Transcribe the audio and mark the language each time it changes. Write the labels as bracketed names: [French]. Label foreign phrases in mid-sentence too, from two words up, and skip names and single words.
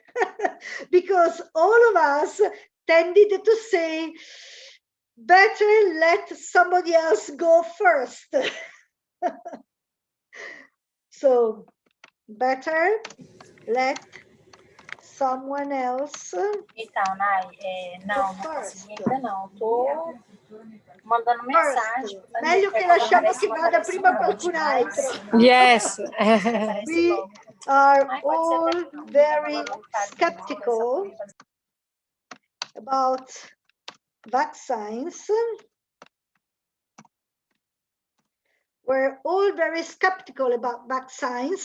[English] Because all of us tended to say, better let somebody else go first. So better let someone else [Portuguese] Então, Nai, não consegui ainda não. Tô mandando mensagem. [Italian] Meglio che lasciamo che vada prima qualcun altro. [English] Yes. We are all very skeptical about vaccines. We're all very skeptical about vaccines.